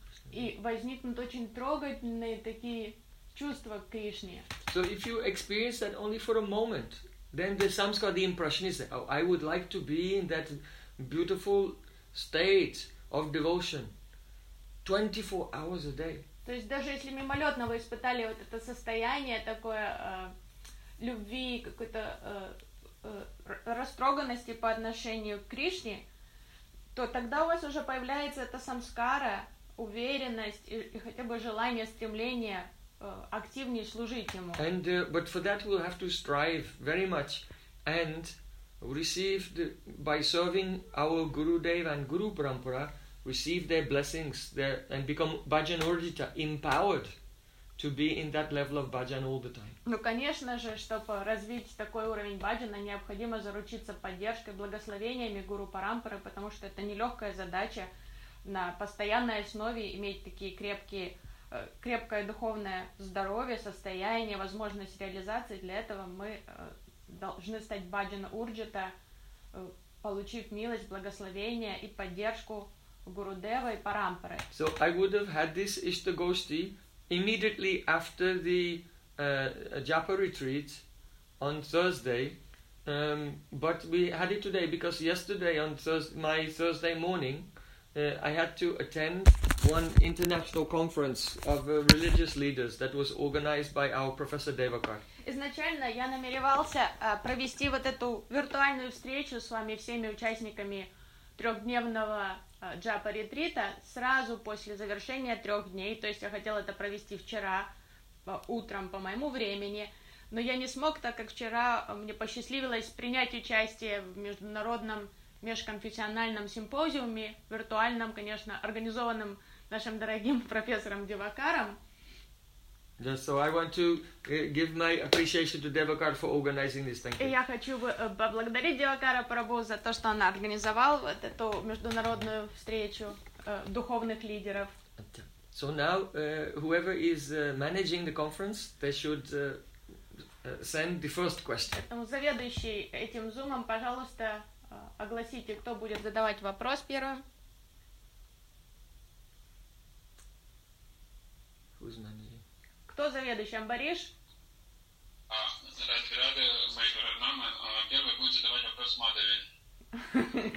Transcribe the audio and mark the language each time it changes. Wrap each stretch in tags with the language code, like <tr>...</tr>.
<ru>И возникнут очень трогательные такие чувства к Кришне.</ru> <en>So if you experience that only for a moment, then the samskara, the impression is that I would like to be in that beautiful state of devotion 24 hours a day.</en> <ru>То есть даже если мимолетно вы испытали вот это состояние такое любви, какой-то растроганности по отношению к Кришне, то тогда у вас уже появляется эта самскара, уверенность и хотя бы желание, стремление активнее служить ему.</ru> <en>And but for that we'll have to strive very much and receive by serving our Guru Dev and Guru Parampara, receive their blessings there and become bhajan urdhita, empowered to be in that level of bhajan all the time.</en> <ru>Ну, конечно же, чтобы развить такой уровень бхаджана, необходимо заручиться поддержкой, благословениями гуру парампары, потому что это нелегкая задача на постоянной основе иметь такие крепкое духовное здоровье, состояние, возможность реализации. Для этого мы должны стать бхаджан урджита, получив милость, благословение и поддержку Guru Deva и Парампары.</ru> <en>So I would have had this Ishta Goshti immediately after the Japa retreat on Thursday, but we had it today because yesterday on my Thursday morning, I had to attend one international conference of religious leaders that was organized by our professor Devakar.</en> <ru>Изначально я намеревался провести вот эту виртуальную встречу с вами всеми участниками 3-дневного джапа ретрита сразу после завершения 3 дней, то есть я хотела это провести вчера утром по моему времени, но я не смог, так как вчера мне посчастливилось принять участие в международном межконфессиональном симпозиуме, виртуальном, конечно, организованном нашим дорогим профессором Девакаром.</ru> <en>Yes, so I want to give my appreciation to Devakar for organizing this. Thank you.</en> <ru>Я хочу поблагодарить Девакара Прабу за то, что он организовал вот эту международную встречу духовных лидеров.</ru> <en>So now, whoever is managing the conference, they should send the first question.</en> <ru>Заведующий этим зумом, пожалуйста, огласите, кто будет задавать вопрос первым.</ru> <en>Who's managing?</en> <ru>Кто заведующий? Амбариш? Здравствуйте, рады, мои программы. Первый будет задавать вопрос Мадави.</ru>